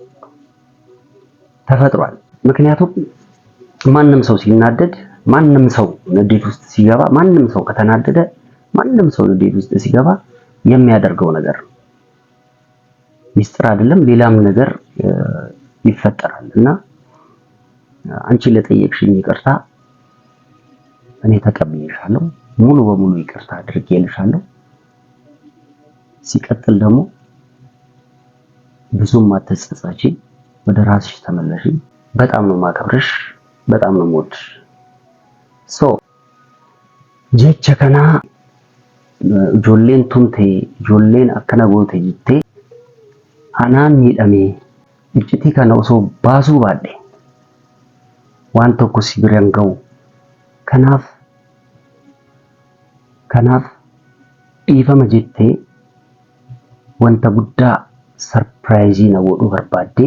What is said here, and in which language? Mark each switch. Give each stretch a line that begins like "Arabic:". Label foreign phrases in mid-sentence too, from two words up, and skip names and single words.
Amharic: ተፈጥሯል። ምክንያቱም ማንም ሰው ሲናደድ፣ ማንም ሰው ንዴት ውስጥ ሲገባ፣ ማንም ሰው ከተናደደ፣ ማንም ሰው ንዴት ውስጥ ሲገባ የሚያደርገው ነገር ነው። ሚስጥር አይደለም፣ ሌላም ነገር ይፈጠራል እና አንቺ ለጠየቅሽኝ ይቅርታ እኔ ተቀብዬሻለሁ። ሙሉ በሙሉ ይቅርታ አድርጌልሻለሁ። ሲቀጥል ደግሞ ብዙም አትጸጸቺ፣ ወደ ራስሽ ተመለሺ። በጣም ነው ማከብርሽ፣ በጣም ነው የምወድሽ። ጀቸ ከና
Oromo: ijoolleen tumte ijoolleen akkana goote jettee anaan miidhame iccitii kana osoo baasuu baadhe waan tokko si biraan ga'u kanaaf dhiifama jettee wanta guddaa sarpiraayizii na godhuu barbaadde.